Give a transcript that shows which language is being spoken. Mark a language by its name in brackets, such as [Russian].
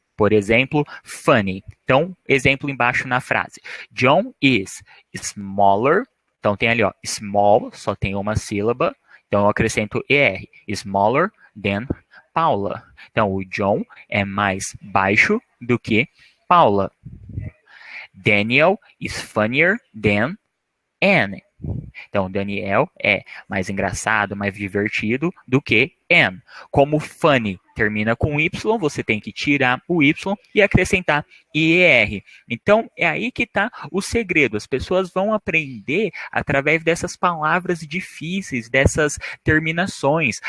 [Portuguese] Por exemplo, funny. Então, exemplo embaixo na frase. [English] John is smaller. [Portuguese] Então, tem ali, ó, small, só tem uma sílaba. Então, eu acrescento ER. [English] Smaller than Paula. [Portuguese] Então, o John é mais baixo do que Paula. [English] Daniel is funnier than Anne. [Portuguese] Então, Daniel é mais engraçado, mais divertido do que Anne. Como funny termina com Y, você tem que tirar o Y e acrescentar IER. Então, é aí que está o segredo. As pessoas vão aprender através dessas palavras difíceis, dessas terminações.